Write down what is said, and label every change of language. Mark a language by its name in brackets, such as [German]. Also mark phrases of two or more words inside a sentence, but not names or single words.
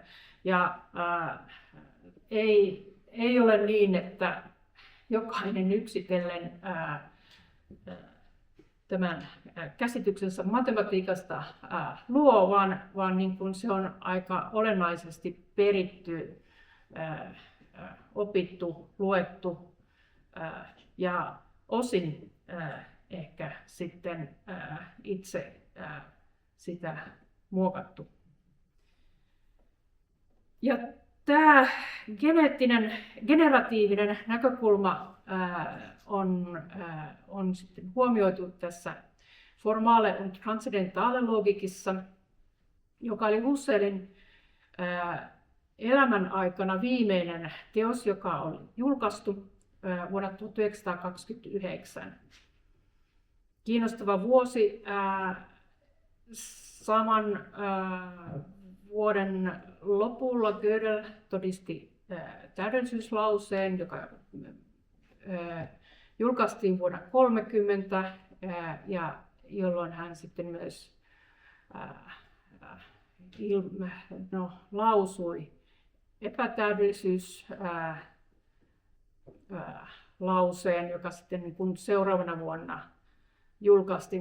[Finnish] Ja ei ole niin, että jokainen yksitellen tämän käsityksensä matematiikasta luo, vaan niin kuin se on aika olennaisesti peritty, opittu, luettu ja osin ehkä sitten itse sitä muokattu. Ja tämä generatiivinen näkökulma on sitten huomioitu tässä Formale und transzendentale Logikissa, joka oli Husserlin elämän aikana viimeinen teos, joka oli julkaistu vuonna 1929. Kiinnostava vuosi. Saman vuoden lopulla Gödel todisti täydellisyyslauseen, joka julkaistiin vuonna 1930, ja jolloin hän sitten myös lausui epätäydellisyyslauseen, joka sitten niin kuin seuraavana vuonna julkaistiin.